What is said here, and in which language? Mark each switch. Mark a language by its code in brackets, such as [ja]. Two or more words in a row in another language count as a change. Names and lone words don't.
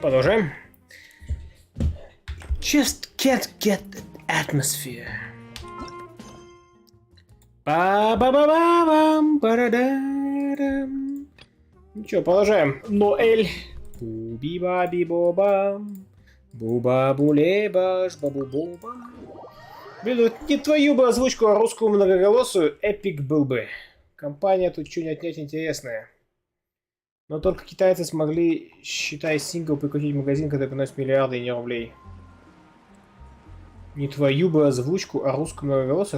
[ru] Продолжаем. [en] Just can't get the atmosphere. Ба-ба-ба-ба-бам, ба-да-да-дам. [ru] Ничего, продолжаем. Ноэль. Буби-ба-би-бо-бам. Буба-буле-баш, бабу-боба. Блин, вот не твою бы озвучку, а русскую многоголосую, эпик был бы. Компания тут чуть не отнять интересная. Но только китайцы смогли, считай, сингл прикрутить в магазин, который приносит миллиарды и не рублей. Не твою бы озвучку, а русскую многоголосую?